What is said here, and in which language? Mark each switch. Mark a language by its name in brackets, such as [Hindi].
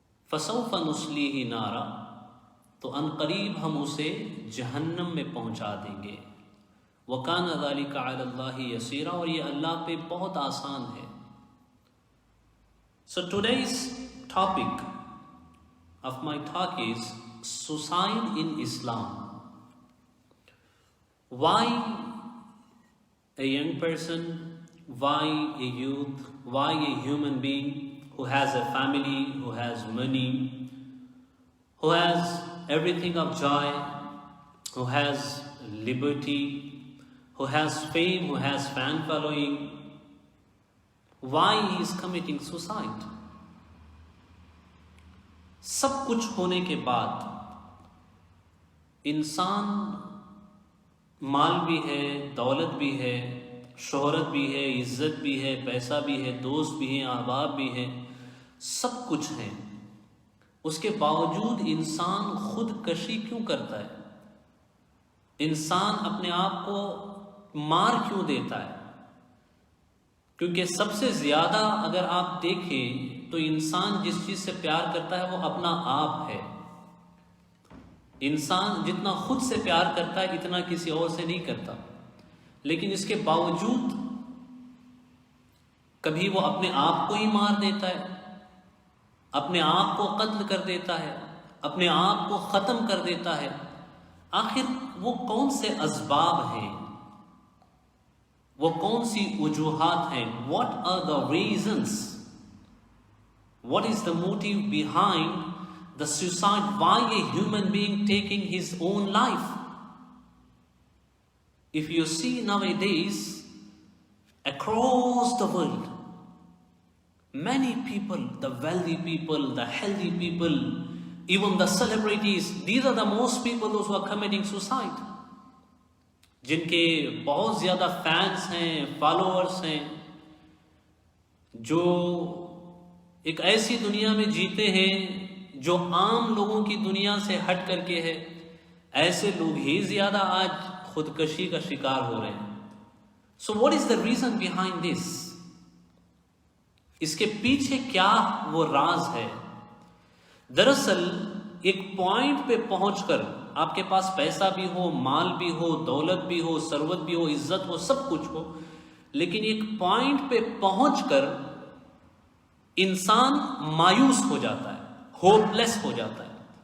[Arabic] فَسَوْفَ نُصْلِيهِ نَارًا، [Urdu] تو ان قریب ہم اسے جہنم میں پہنچا دیں گے۔ [Arabic] وَكَانَ ذَلِكَ عَلَى اللَّهِ يَسِيرًا، [Urdu] اور یہ اللہ پہ بہت آسان ہے۔ [English] So today's topic of my talk is suicide in Islam. Why a young person, why a youth, why a human being who has a family, who has money, who has everything of joy, who has liberty, who has fame, who has fan following, why he is committing suicide? [Urdu] سب کچھ ہونے کے بعد انسان مال بھی ہے، دولت بھی ہے، شہرت بھی ہے، عزت بھی ہے، پیسہ بھی ہے، دوست بھی ہیں، احباب بھی ہیں، سب کچھ ہیں، اس کے باوجود انسان خود کشی کیوں کرتا ہے؟ انسان اپنے آپ کو مار کیوں دیتا ہے؟ کیونکہ سب سے زیادہ اگر آپ دیکھیں تو انسان جس چیز سے پیار کرتا ہے وہ اپنا آپ ہے. انسان جتنا خود سے پیار کرتا ہے اتنا کسی اور سے نہیں کرتا، لیکن اس کے باوجود کبھی وہ اپنے آپ کو ہی مار دیتا ہے، اپنے آپ کو قتل کر دیتا ہے، اپنے آپ کو ختم کر دیتا ہے. آخر وہ کون سے اسباب ہیں، وہ کون سی وجوہات ہیں؟ [English] What are the reasons? What is the motive behind the suicide? Why a human being taking his own life? If you see nowadays across the world, many people, the wealthy people, the healthy people, even the celebrities, these are the most people those who are committing suicide. [Urdu] جن کے بہت زیادہ fans ہیں، followers ہیں، جو ایک ایسی دنیا میں جیتے ہیں جو عام لوگوں کی دنیا سے ہٹ کر کے ہے، ایسے لوگ ہی زیادہ آج خودکشی کا شکار ہو رہے ہیں. [English] So what is the reason behind this? [Urdu] اس کے پیچھے کیا وہ راز ہے؟ دراصل ایک پوائنٹ پہ پہنچ کر آپ کے پاس پیسہ بھی ہو، مال بھی ہو، دولت بھی ہو، ثروت بھی ہو، عزت ہو، سب کچھ ہو، لیکن ایک پوائنٹ پہ پہنچ کر انسان مایوس ہو جاتا ہے، ہوپ لیس ہو جاتا ہے.